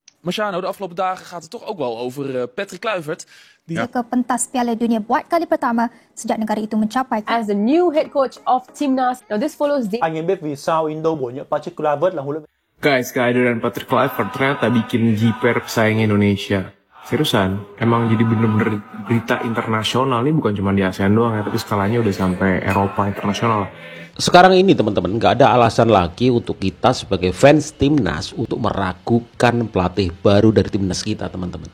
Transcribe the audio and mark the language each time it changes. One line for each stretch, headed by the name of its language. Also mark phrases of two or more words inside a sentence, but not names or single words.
Dutch: Marciano, de afgelopen dagen gaat het toch ook wel over Patrick Kluivert.
Malay: Ke pentas Piala Dunia buat kali pertama sejak negara itu mencapai.
English: As the new head coach of Timnas, now this follows.
Vietnamese: Anh em biết vì sao Indo bổ nhiệm Patrick Kluivert là huấn luyện viên?
Indonesian: Guys, kehadiran Patrick Kluivert ternyata bikin jiper pesaing Indonesia. Seriusan, emang jadi bener-bener berita internasional. Ini bukan cuma di ASEAN doang ya, tapi skalanya udah sampai Eropa internasional. Sekarang ini teman-teman, nggak ada alasan lagi untuk kita sebagai fans Timnas untuk meragukan pelatih baru dari Timnas kita, teman-teman.